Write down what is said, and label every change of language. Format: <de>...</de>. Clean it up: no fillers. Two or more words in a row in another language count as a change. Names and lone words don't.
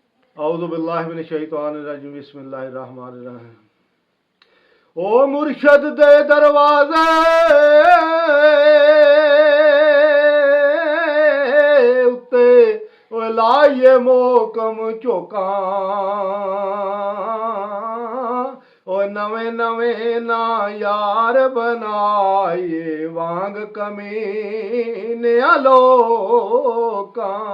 <ar>أعوذ بالله من الشيطان الرجيم بسم الله الرحمن الرحيم.</ar> <pa>او مرشد دے دروازے اتے او لائیے موکم جھونکا او نویں نویں نہ یار بنائے وانگ کمینے لوکاں.</pa>